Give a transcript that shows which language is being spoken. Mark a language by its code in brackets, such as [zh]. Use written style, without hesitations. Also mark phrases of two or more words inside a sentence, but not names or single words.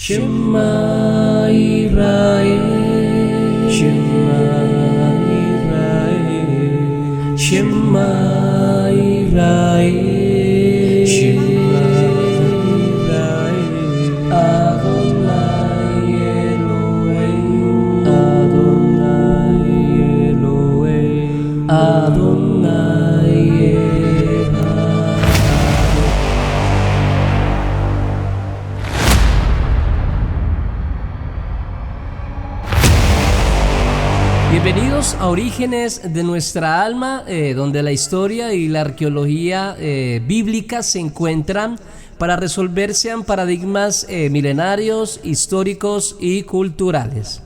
[he] שמע ישראל שמע ישראל שמע ישראל שמע ישראל אדוני אלוהים אדוני אלוהים אדוני אחד. [es] Bienvenidos a Orígenes de nuestra alma, donde la historia y la arqueología bíblica se encuentran para resolver sean paradigmas milenarios, históricos y culturales.